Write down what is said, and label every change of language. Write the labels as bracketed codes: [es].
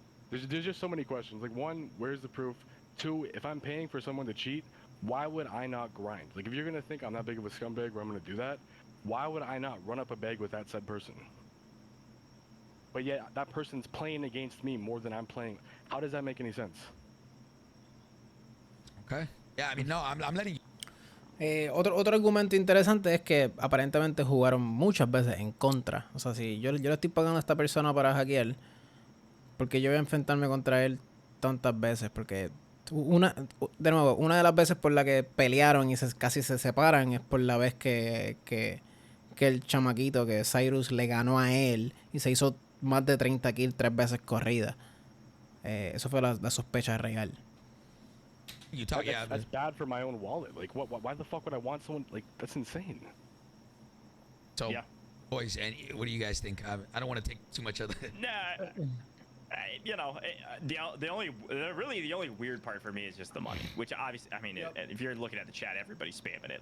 [en] There's just so many questions. Like, 1, where's the proof? 2, if I'm paying for someone to cheat, why would I not grind? Like, if you're going to think I'm that big of a scumbag where I'm going to do that, why would I not run up a bag with that said person? But yet, that person's playing against me more than I'm playing. How does that make any sense? Okay. Yeah, I mean, no, I'm letting you. [es] Otro argumento interesante es que aparentemente jugaron muchas veces en contra. O sea, si yo le estoy pagando a esta persona para hackear, porque yo voy a enfrentarme contra él tantas veces, porque una de las veces por la que pelearon y casi se separan es por la vez que el chamaquito, que Cyrus le ganó a él y se hizo más de 30 kills 3 veces corridas. Eso fue la sospecha real. [en] That's bad for my own wallet. Like, why the fuck would I want someone like that's insane? So, yeah. Boys, and what do you guys think? I don't want to take too much of the. Nah, you know, the only weird part for me is just the money, which obviously, I mean, if you're looking at the chat, everybody's spamming it.